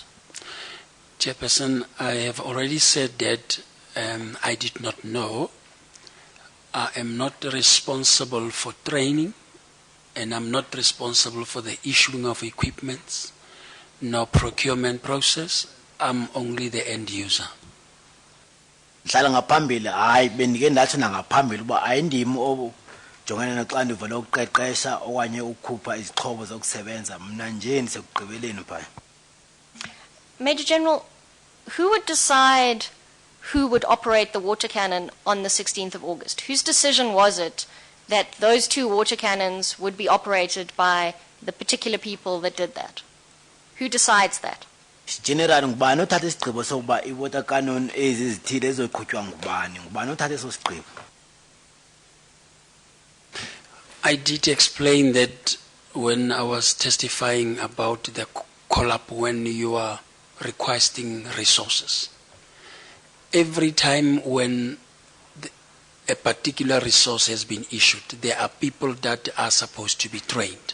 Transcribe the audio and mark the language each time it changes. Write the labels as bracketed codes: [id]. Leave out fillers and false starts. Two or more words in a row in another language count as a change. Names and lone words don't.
[en] Chairperson, I have already said that I did not know. I am not responsible for training, and I'm not responsible for the issuing of equipments, no procurement process. I'm only the end user. [xh] Hlala ngaphambili hayi bendike ndathi nangaphambili uba ayindimi ojongana noxanduva lokuqeqesha okanye ukukhupha izixhobo zokusebenza mna nje ndisekugqibeleni phaya. [en] Major General, who would decide who would operate the water cannon on the 16th of August? Whose decision was it that those 2 water cannons would be operated by the particular people that did that? Who decides that? [xh] General ngubani othatha isigqibo sokuba [en] iwater cannon [xh] ezithile ezoqhutywa ngubani othatha eso sigqibo? [en] I did explain that when I was testifying about the call-up when you are requesting resources. Every time when a particular resource has been issued, there are people that are supposed to be trained.